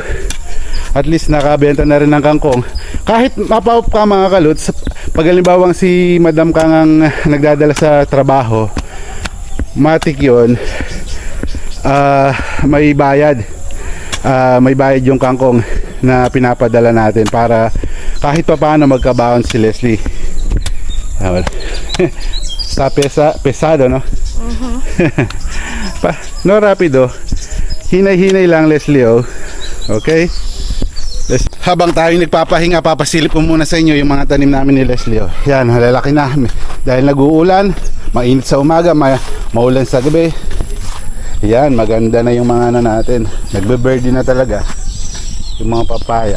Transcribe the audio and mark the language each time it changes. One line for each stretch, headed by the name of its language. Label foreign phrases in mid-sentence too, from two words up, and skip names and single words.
English: At least
Filipino: nakabenta na rin ng kangkong. Kahit mapaup ka mga kaluts, pag halimbawang si Madam Kang ang nagdadala sa trabaho, matik yun, may bayad. May bayad yung kangkong na pinapadala natin para kahit pa paano magkabaon si Leslie. Sa pesado, no? No, rapido. Hinay-hinay lang, Leslie, oh. Okay? Habang tayo nagpapahinga, papasilip ko muna sa inyo yung mga tanim namin ni Leslie, oh. Yan, malalaki na. Dahil nag-uulan, mainit sa umaga, maulan sa gabi. Yan, maganda na yung mga natin. Nagbe-birdie na talaga yung mga papaya.